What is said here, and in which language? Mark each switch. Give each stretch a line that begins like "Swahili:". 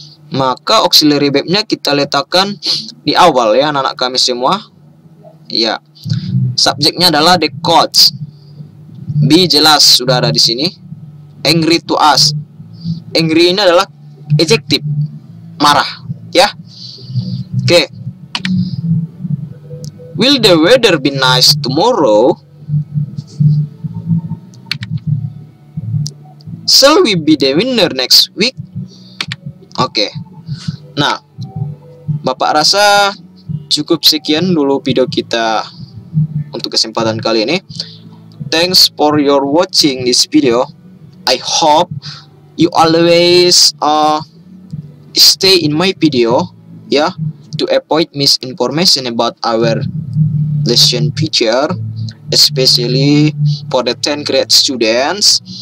Indonesian: Maka auxiliary verb-nya kita letakkan di awal ya anak-anak kami semua. Ya. Subjeknya adalah the coach. Be jelas sudah ada di sini.
English: Angry to us.
Indonesian: Angry ini adalah adjective, marah, ya. Oke.
English: Will the weather be nice tomorrow? Shall we be the winner next week? Oke.
Indonesian: Nah, Bapak rasa cukup sekian dulu video kita untuk kesempatan kali ini.
English: Thanks for your watching this video. I hope you always stay in my video, yeah, to avoid misinformation about our lesson feature, especially for the 10th grade students.